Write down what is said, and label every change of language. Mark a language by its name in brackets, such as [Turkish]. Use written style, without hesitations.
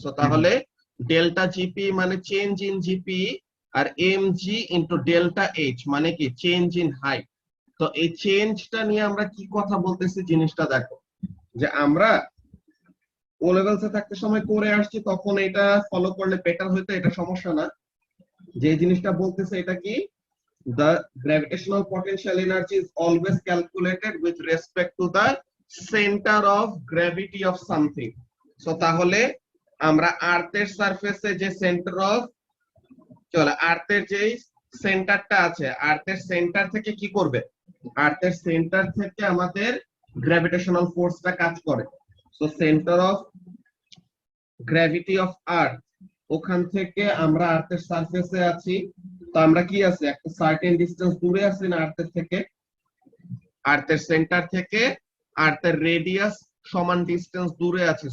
[Bangla] So তাহলে delta GP মানে change in GP, আর M G into delta H মানে কি চেঞ্জ ইন হাইট। তো এই চেঞ্জটা নিয়ে আমরা কি কথা বলতেছি জিনিসটা দেখো, যে আমরা ও লেভেলসে থাকতে সময় করে আসছি, তখন এটা ফলো করলে বেটার হইতো, এটা সমস্যা না। [English] যে জিনিসটা বলতেছে এটা কি, the gravitational potential energy is always calculated with respect to the center of gravity of something. [Bangla] So তাহলে আমরা আর্থের সারফেসে যে সেন্টার অফ, চলো আর্থের যে সেন্টারটা আছে, আর্থের সেন্টার থেকে কি করবে, আর্থের সেন্টার থেকে আমাদের গ্র্যাভিটেশনাল ফোর্সটা কাজ করে। So centre of gravity of earth, ওখান থেকে আমরা আর্থের সারফেসে আছি, তো আমরা কি আছে একটা সার্টেন ডিসটেন্স দূরে আছি না আর্থের থেকে, আর্থের সেন্টার থেকে আর্থের রেডিয়াস সমান ডিসটেন্স দূরে আছে।